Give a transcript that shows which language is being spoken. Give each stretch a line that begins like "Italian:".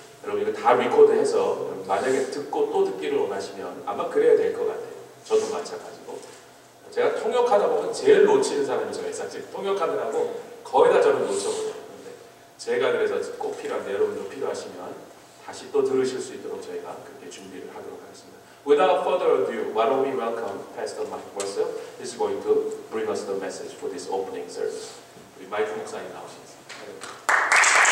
Korean: 여러분 이거 다 리코드해서 만약에 듣고 또 듣기를 원하시면 아마 그래야 될 것 같아요. 저도 마찬가지고. 제가 통역하다 보면 제일 놓치는 사람이 저예요. 사실 통역하느라고 거의 다 저는 놓쳐버려요. 근데 제가 그래서 꼭 필요한데 여러분도 필요하시면 다시 또 들으실 수 있도록 저희가 그렇게 준비를 하도록 하겠습니다.
English: Without further ado, why don't we welcome Pastor Mike Russell? He's going to bring us the message for this opening service.
Korean: 우리 마이크 목사님 나오시겠습니다.